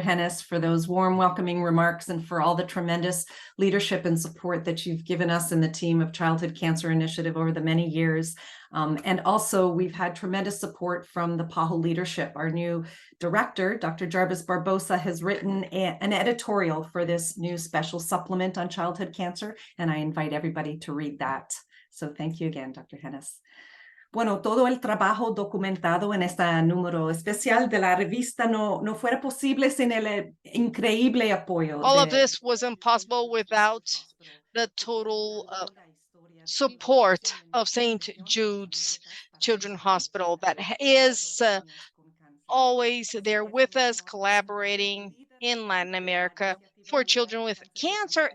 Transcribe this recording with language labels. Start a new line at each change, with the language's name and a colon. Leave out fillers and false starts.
English: Hennis, for those warm, welcoming remarks and for all the tremendous leadership and support that you've given us in the team of Childhood Cancer Initiative over the many years. And also, we've had tremendous support from the PAHO leadership. Our new director, Dr. Jarvis Barbosa, has written an editorial for this new special supplement on childhood cancer, and I invite everybody to read that. So thank you again, Dr. Hennis.
Spanish: Bueno, todo el trabajo documentado en este número especial de la revista no fuera posible sin el increíble apoyo.
English: All of this was impossible without the total support of St. Jude's Children's Hospital that is always there with us, collaborating in Latin America for children with cancer.